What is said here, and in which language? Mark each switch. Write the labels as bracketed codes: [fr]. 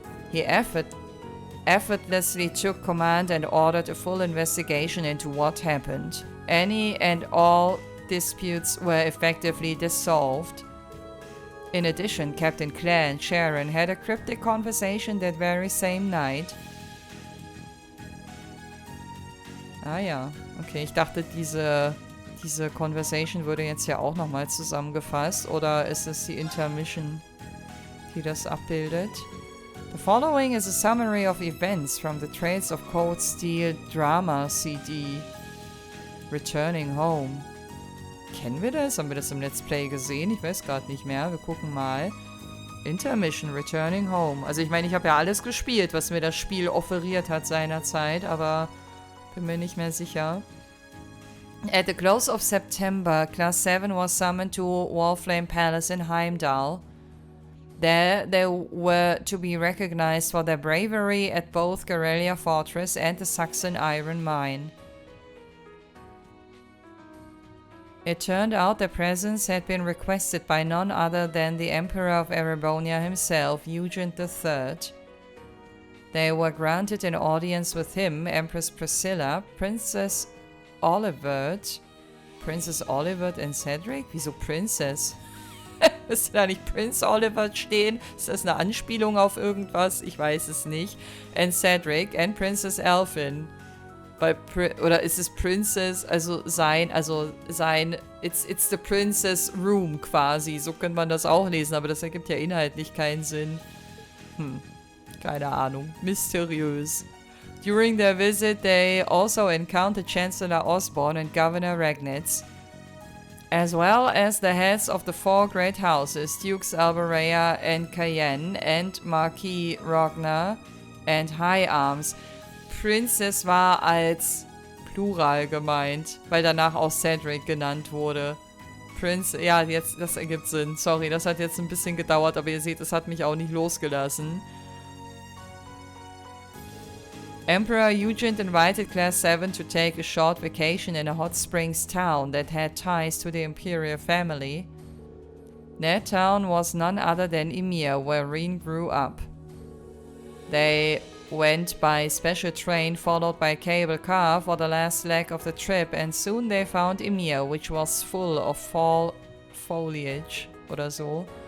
[en] He effortlessly took command and ordered a full investigation into what happened. Any and all disputes were effectively dissolved. In addition, Captain Claire and Sharon had a cryptic conversation that very same night. [de] Ah ja, okay, ich dachte, diese Conversation würde jetzt ja auch nochmal zusammengefasst, oder ist es die Intermission, die das abbildet? [en] The following is a summary of events from the Trails of Cold Steel Drama CD. Returning Home. [de] Kennen wir das? Haben wir das im Let's Play gesehen? Ich weiß gerade nicht mehr. Wir gucken mal. [en] Intermission, Returning Home. [de] Also ich meine, ich habe ja alles gespielt, was mir das Spiel offeriert hat seinerzeit, aber bin mir nicht mehr sicher. [en] At the close of September, Class 7 was summoned to Wallflame Palace in Heimdall. There they were to be recognized for their bravery at both Garrelia Fortress and the Saxon Iron Mine. It turned out their presence had been requested by none other than the Emperor of Erebonia himself, Eugen III. They were granted an audience with him, Empress Priscilla, Princess Olivert and Cedric? [de] Wieso Princess? Müsste da nicht Prince Olivert stehen? Ist das eine Anspielung auf irgendwas? Ich weiß es nicht. [en] And Cedric and Princess Elfin. [de] Oder ist es [en] Princess, it's the Princess Room quasi. [de] So könnte man das auch lesen, aber das ergibt ja inhaltlich keinen Sinn. Keine Ahnung. Mysteriös. [en] During their visit, they also encountered Chancellor Osborne and Governor Regnitz, as well as the heads of the 4 great houses, Dukes Albarea and Cayenne, and Marquis Rogner and High Arms. [de] Princess war als Plural gemeint, weil danach auch Cedric genannt wurde. Ja, jetzt, das ergibt Sinn. Sorry, das hat jetzt ein bisschen gedauert, aber ihr seht, es hat mich auch nicht losgelassen. [en] Emperor Eugen invited Class 7 to take a short vacation in a hot springs town that had ties to the imperial family. That town was none other than Ymir, where Rean grew up. They went by special train followed by cable car for the last leg of the trip, and soon they found Ymir, which was full of fall foliage [de] oder so.